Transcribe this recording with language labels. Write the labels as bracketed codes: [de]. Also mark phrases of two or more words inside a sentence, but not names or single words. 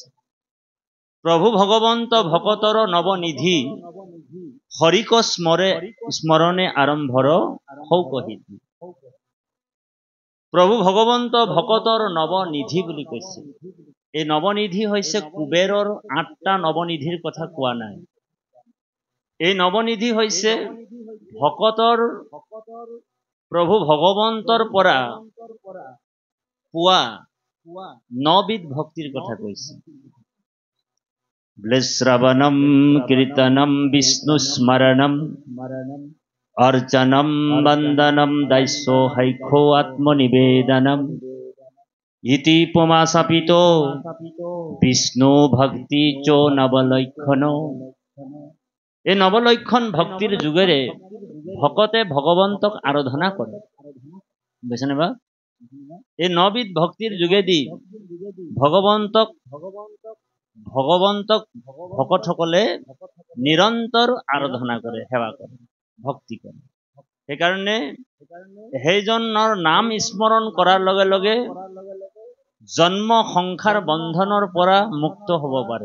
[as] প্ৰভু ভগৱন্ত ভকতৰ নৱনিধি হৰিক স্মৰণে আৰম্ভৰ সৌকহিতি প্ৰভু ভগৱন্ত ভকতৰ নৱনিধি বুলি কৈছে এই নৱনিধি হৈছে কুবেৰৰ 8টা নৱনিধিৰ কথা কোৱা নাই এই নৱনিধি হৈছে ভকতৰ প্ৰভু ভগৱন্তৰ পৰা পোৱা 9বিধ ভক্তিৰ কথা কৈছে [sa] শ্ৰৱণম কীৰ্তনম বিষ্ণু স্মৰণম अर्चनम वंदनम दैसो हैखो आत्मनिवेदनम इति पुमासपितो विष्णु भक्ति चो नवलक्षणो [as] এই নবলক্ষণ ভক্তিৰ যুগেৰে ভকতে ভগৱন্তক আৰাধনা কৰে বুজিছেনে বা এই 9বিধ ভক্তিৰ যোগেদি ভগৱন্তক ভকতসকলে নিৰন্তৰ আৰাধনা কৰে সেৱা কৰে ভক্তি কৰে সেইকাৰণে সেইজনৰ নাম স্মৰণ কৰাৰ লগে লগে জন্ম সংসাৰ বন্ধনৰ পৰা মুক্ত হ'ব পাৰে।